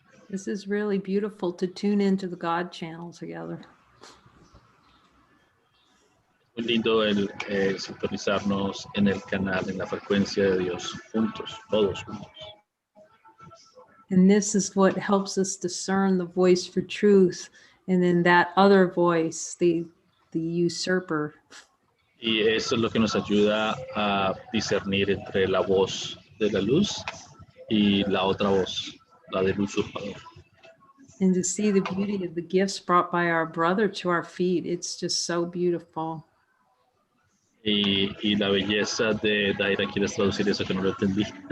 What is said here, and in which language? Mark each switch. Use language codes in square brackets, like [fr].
[en] This is really beautiful to tune into the God channel together. [es] Muy lindo el sintonizarnos en el canal, en la frecuencia de Dios, juntos, todos juntos. [en] And this is what helps us discern the voice for truth, and then that other voice, the usurper. [es] Y eso es lo que nos ayuda a discernir entre la voz de la luz y la otra voz, la del usurpador. [en] And to see the beauty of the gifts brought by our brother to our feet. It's just so beautiful. [es] Y la belleza de Daira, ¿quieres traducir eso que no lo entendí?